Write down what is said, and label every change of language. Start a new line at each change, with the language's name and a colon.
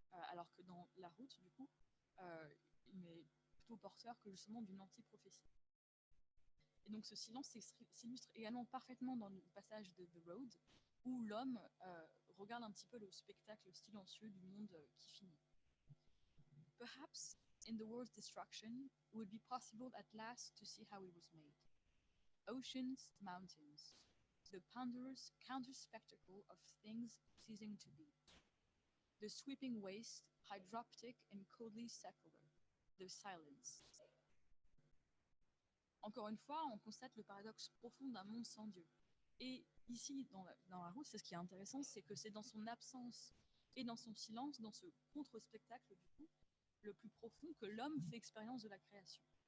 French: Alors que dans La Route, du coup, il est plutôt porteur que justement d'une anti-prophétie. Et donc ce silence s'illustre également parfaitement dans le passage de The Road, où l'homme regarde un petit peu le spectacle silencieux du monde qui finit.
English: Perhaps, in the world's destruction, it would be possible at last to see how it was made. Oceans, mountains, the ponderous counter-spectacle of things ceasing to be. The sweeping waste, hydroptic and coldly secular, the silence.
French: Encore une fois, on constate le paradoxe profond d'un monde sans Dieu. Et ici, dans la route, c'est ce qui est intéressant, c'est que c'est dans son absence et dans son silence, dans ce contre-spectacle, du coup, le plus profond, que l'homme fait expérience de la création.